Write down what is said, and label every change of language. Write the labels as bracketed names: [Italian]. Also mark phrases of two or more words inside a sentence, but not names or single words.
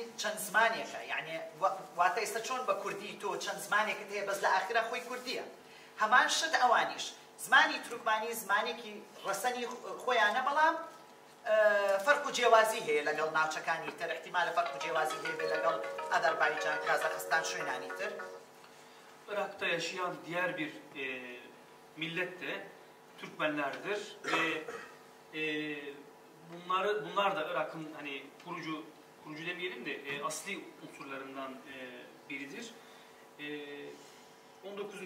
[Central Kurdish] چەند زمانێکە یعنی واتە ئێستا چۆن بە کوردی تۆ چەند زمانێکت هەیە بەس لە ئاخرە خۆی کوردیە هەمان شت ئەوانیش زمانی تورکمانی زمانێکی ڕەسەنی خۆیانە بەڵام فەرق و جیاوازی هەیە لەگەڵ ناوچەکانی تر احتیمالە فەرق و جیاوازی هەیە لەگەڵ ئەذەربایجان کازاخستان شوێنانی تر [Turkish] Irak'ta yaşayan diğer bir millet de Türkmenlerdir ve bunlar da Irak'ın hani kurucu demeyelim de asli unsurlarından biridir. 19.